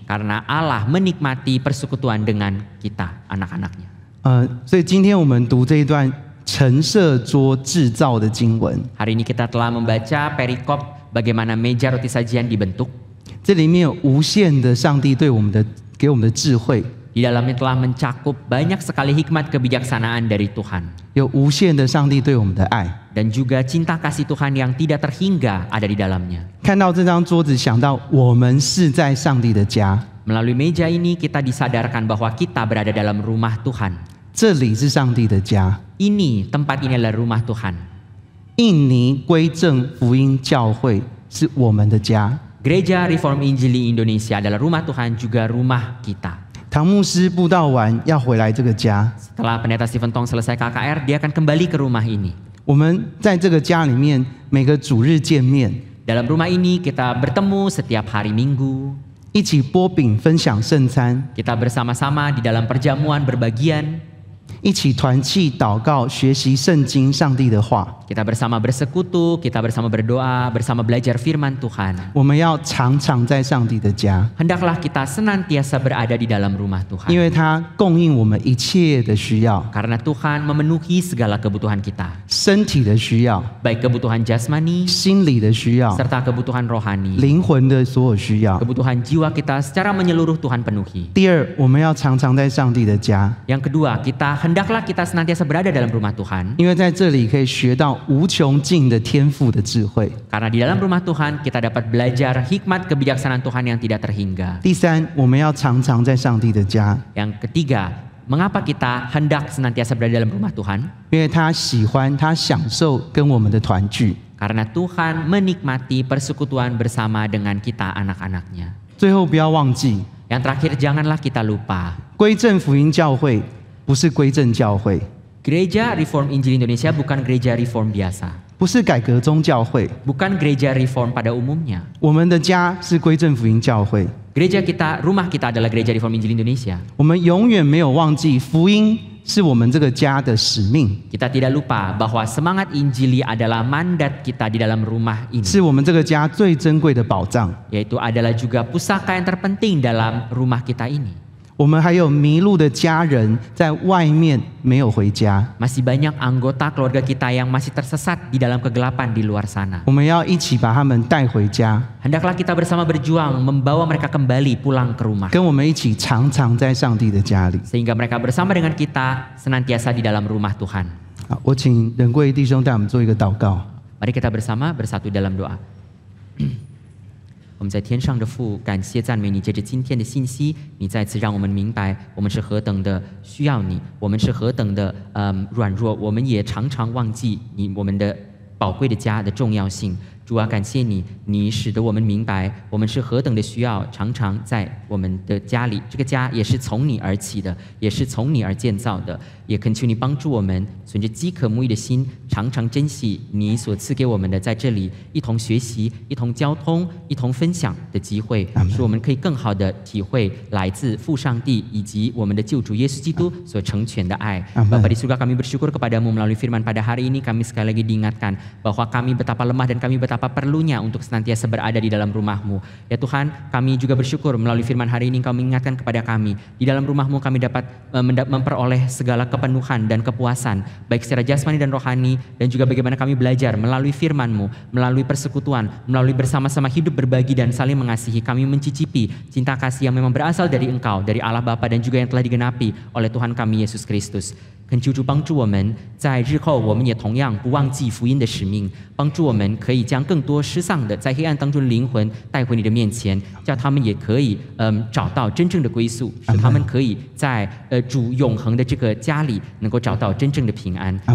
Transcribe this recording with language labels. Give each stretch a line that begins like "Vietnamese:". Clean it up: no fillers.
Indonesian: Karena Allah menikmati persekutuan dengan kita, anak-anaknya.
Chinese: 所以今天我们读这一段陈设桌制造的经文，
Indonesian: Hari ini kita telah membaca perikop bagaimana meja roti sajian dibentuk.
Chinese: 这里面有无限的上帝对我们的给我们的智慧，
Indonesian: Di dalamnya telah mencakup banyak sekali hikmat kebijaksanaan dari Tuhan.
Chinese: 有无限的上帝对我们的爱。
Indonesian: Dan juga cinta kasih Tuhan yang tidak terhingga ada di dalamnya.
Chinese: 看到这张桌子，想到我们是在上帝的家，
Indonesian: Melalui meja ini kita disadarkan bahwa kita berada dalam rumah Tuhan.
Chinese: 这里是上帝的家。
Indonesian: Tempat ini adalah rumah Tuhan.
Chinese: 印尼归正福音教会是我们的家。
Indonesian: Gereja Reform Injili Indonesia adalah rumah Tuhan, juga rumah kita.
Chinese: 唐牧师布道完要回来这个家，
Indonesian: Setelah Pendeta Stephen Tong selesai KKR, dia akan kembali ke rumah ini.
Chinese: 我们在这个家里面每个主日见面，
Indonesian: Dalam rumah ini kita bertemu setiap hari Minggu.
Chinese: 一起擘饼分享圣餐，
Indonesian: Kita bersama-sama di dalam perjamuan berbagian.
Chinese: 一起团契祷告，学习圣经上帝的话。
Indonesian: Kita bersama bersekutu, kita bersama berdoa, bersama belajar firman Tuhan.
Chinese: 我们要常常在上帝的家，
Indonesian: Hendaklah kita senantiasa berada di dalam rumah
Chinese: 因
Indonesian: Tuhan.
Chinese: 为他供应我们一切的需要，
Indonesian: Karena Tuhan memenuhi segala kebutuhan kita.
Chinese: 身体的需要、
Indonesian: Baik kebutuhan jasmani,
Chinese: 心理的需要、
Indonesian: serta kebutuhan rohani.
Chinese: 灵魂的所有需要。
Indonesian: Kebutuhan jiwa kita secara menyeluruh Tuhan penuhi.
Chinese: 第二，我们要常常在上帝的家，
Indonesian: Yang kedua, hendaklah kita senantiasa berada dalam rumah Tuhan.
Chinese: 因为在这里可以学到无穷尽的天赋的智慧。
Indonesian: Karena di dalam rumah Tuhan kita dapat belajar hikmat kebijaksanaan Tuhan yang tidak terhingga.
Chinese: 第三，我们要常常在上帝的家，
Indonesian: Yang ketiga, mengapa kita hendak senantiasa berada dalam rumah Tuhan?
Chinese: 因为他喜欢，他享受跟我们的团聚。
Indonesian: Karena Tuhan menikmati persekutuan bersama dengan kita anak-anaknya.
Chinese: 最后，不要忘记，
Indonesian: Yang terakhir, janganlah kita lupa.
Chinese: 归正福音教会不是归正教会，
Indonesian: Gereja Reform Injil Indonesia bukan gereja reform biasa.
Chinese: 不是改革宗教会，
Indonesian: Bukan gereja reform pada umumnya.
Chinese: 我们的家是归正福音教会。
Indonesian: Gereja kita, rumah kita adalah gereja Reform Injil Indonesia.
Chinese: 我们永远没有忘记福音是我们这个家的使命，
Indonesian: Kita tidak lupa bahwa semangat Injili adalah mandat kita di dalam rumah ini.
Chinese: 是我们这个家最珍贵的宝藏。
Indonesian: Yaitu adalah juga pusaka yang terpenting dalam rumah kita ini.
Chinese: 我们还有迷路的家人在外面没有回家，
Indonesian: Masih banyak anggota keluarga kita yang masih tersesat di dalam kegelapan di luar sana.
Chinese: 我们要一起把他们带回家，
Indonesian: Hendaklah kita bersama berjuang membawa mereka kembali pulang ke rumah.
Chinese: 跟我们一起常常在上帝的家里。
Indonesian: Sehingga mereka bersama dengan kita senantiasa di dalam rumah Tuhan.
Chinese: 好，我请仁贵弟兄带我们做一个祷告。
Indonesian: Mari kita bersama bersatu dalam doa.
Chinese: 我们在天上的父，感谢赞美你，借着今天的信息，你再次让我们明白我们是何等的需要你，我们是何等的软弱，我们也常常忘记我们的宝贵的家的重要性。主啊，感谢你，你使得我们明白我们是何等的需要，常常在我们的家里，这个家也是从你而起的，也是从你而建造的。也恳求你帮助我们，存着饥渴慕义的心，常常珍惜你所赐给我们的在这里一同学习、一同交通、一同分享的机会，使我们可以更好的体会来自父上帝以及我们的救主耶稣基督所成全的爱。
Indonesian: Bapa di surga, kami bersyukur kepadamu melalui firman pada hari ini. Kami sekali lagi diingatkan bahwa kami betapa lemah dan kami betapa perlunya untuk senantiasa berada di dalam rumah-Mu. Ya Tuhan, kami juga bersyukur melalui firman hari ini Engkau mengingatkan kepada kami, di dalam rumah-Mu kami dapat memperoleh segala kepenuhan dan kepuasan, baik secara jasmani dan rohani, dan juga bagaimana kami belajar melalui firman-Mu, melalui persekutuan, melalui bersama-sama hidup berbagi dan saling mengasihi. Kami mencicipi cinta kasih yang memang berasal dari Engkau, dari Allah Bapa, dan juga yang telah digenapi oleh Tuhan kami Yesus Kristus.
Chinese: 恳求主帮助我们，在日后我们也同样不忘记福音的使命，帮助我们可以将更多失丧的在黑暗当中的灵魂带回你的面前，叫他们也可以找到真正的归宿，使他们可以在主永恒的这个家里能够找到真正的平安。